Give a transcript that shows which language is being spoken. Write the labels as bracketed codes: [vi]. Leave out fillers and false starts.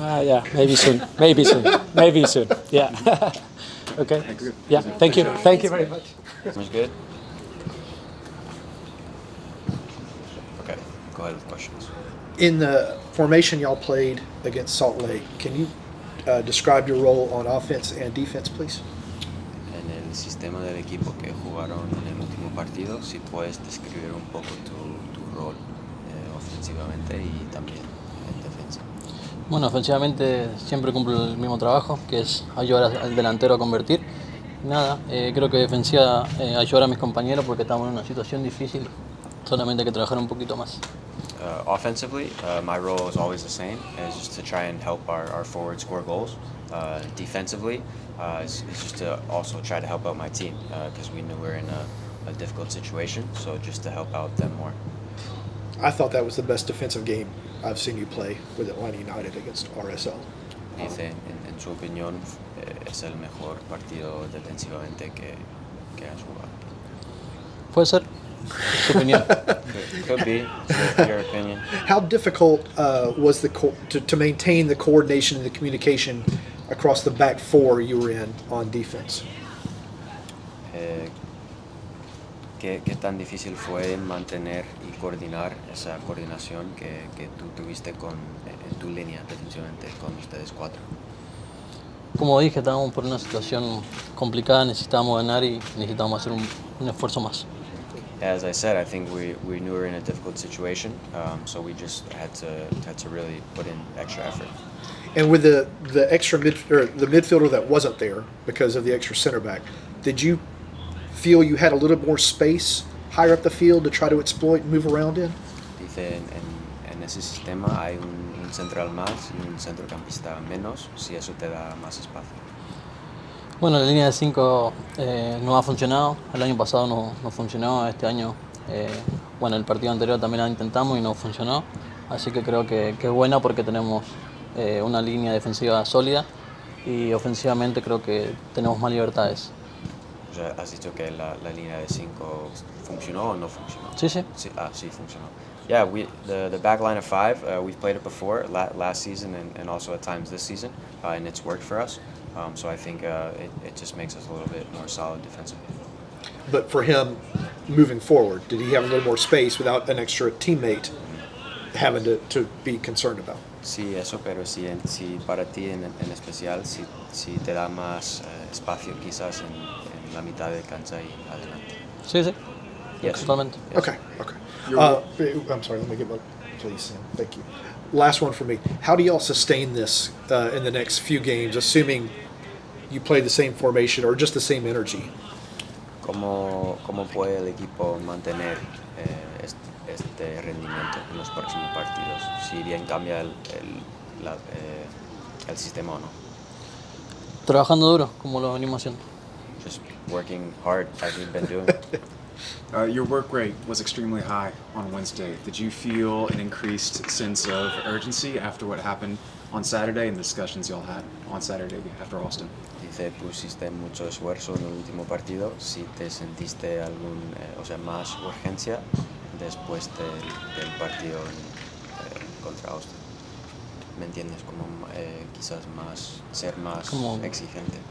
[en] Yeah, maybe soon. Maybe soon. Yeah. Okay. Yeah. Thank you. Thank you very much. Sounds good. Okay, go ahead with questions. In the formation y'all played against Salt Lake, can you describe your role on offense and defense, please? [es] En el sistema del equipo que jugaron en el último partido, si puedes describir un poco tu rol ofensivamente y también en defensa. Bueno, ofensivamente siempre cumplo el mismo trabajo, que es ayudar al delantero a convertir. Nada, creo que defensiva ayudar a mis compañeros porque estamos en una situación difícil, solamente hay que trabajar un poquito más. [en] Offensively, my role is always the same, is just to try and help our forwards score goals. Defensively, it's just to also try to help out my team because we knew we were in a difficult situation, so just to help out them more. I thought that was the best defensive game I've seen you play with Atlanta United against RSL. [es] Dice, en su opinión, es el mejor partido defensivamente que has jugado. ¿Puede ser? Su opinión. [en] Could be, your opinion. How difficult was to maintain the coordination and the communication across the back four you were in on defense? [es] ¿Qué tan difícil fue mantener y coordinar esa coordinación que tú tuviste en tu línea defensivamente con ustedes cuatro? Como dije, estábamos por una situación complicada, necesitábamos ganar y necesitábamos hacer un esfuerzo más. [en] As I said, I think we knew we were in a difficult situation, so we just had to really put in extra effort. And with the extra the midfielder that wasn't there because of the extra center back, did you feel you had a little more space higher up the field to try to exploit and move around in? [es] Dice, en ese sistema hay un central más y un centrocampista menos, si eso te da más espacio. Bueno, la línea de 5 no ha funcionado, el año pasado no funcionó, este año, bueno, el partido anterior también la intentamos y no funcionó, así que creo que es buena porque tenemos una línea defensiva sólida y ofensivamente creo que tenemos más libertades. O sea, has dicho que la línea de 5 funcionó o no funcionó. Sí, sí. Sí funcionó. [en] Yeah, the back line of 5, we've played it before last season and also at times this season, and it's worked for us. So I think it just makes us a little bit more solid defensively. But for him, moving forward, did he have a little more space without an extra teammate having to be concerned about? [es] Sí, eso, pero si para ti en especial, si te da más espacio quizás en la mitad de cancha y adelante. Sí, sí. [en] Yes. [es] Totalmente. [en] Yes. Okay. I'm sorry, let me get one, please. Thank you. Last one for me. How do y'all sustain this in the next few games, assuming you play the same formation or just the same energy? [es] ¿Cómo puede el equipo mantener este rendimiento en los próximos partidos? Si bien cambia el sistema o no. Trabajando duro, como lo venimos haciendo. [en] Just working hard as we've been doing. Your work rate was extremely high on Wednesday. Did you feel an increased sense of urgency after what happened on Saturday and the discussions y'all had on Saturday after Austin? [es] Dice, pusiste mucho esfuerzo en el último partido. Si te sentiste más urgencia después del partido contra Austin. ¿Me entiendes? Como quizás ser más exigente.